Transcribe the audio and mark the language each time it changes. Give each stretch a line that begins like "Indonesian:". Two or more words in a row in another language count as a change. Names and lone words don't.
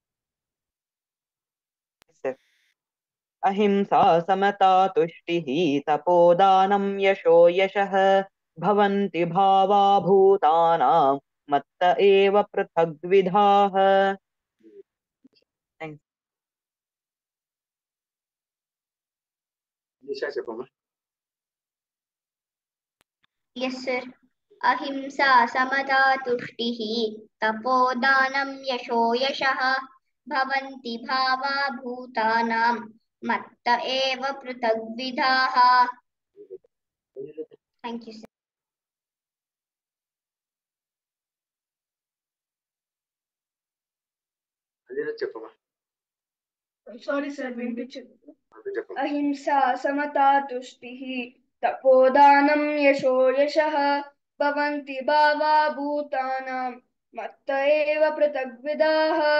Sanskrit: అహింసా సమతా తుష్టిః తపోదానం యశో యశః భవంతి భావా భూతానాం మత్త ఏవ పృథగ్విధాః.
Telugu: నిషా చెప్పమ్మా.
English: Yes, sir.
Sanskrit: अहिंसा समता तुष्टिः तपोदानं यशो यशः भवन्ति भावा भूतानां मत्त एव पृथग्विधाः matta eva prithagvidaha.
English: Thank you, sir.
Telugu: అదే చెప్పమ్మా.
English: sorry sir
Telugu: వినిపించదు. చెప్పమ్మా.
Sanskrit: అహింసా సమతా తుష్టిః తపోదానం యశో యశః భవంతి భావా భూతానాం మత్త ఏవ పృథగ్విదాః.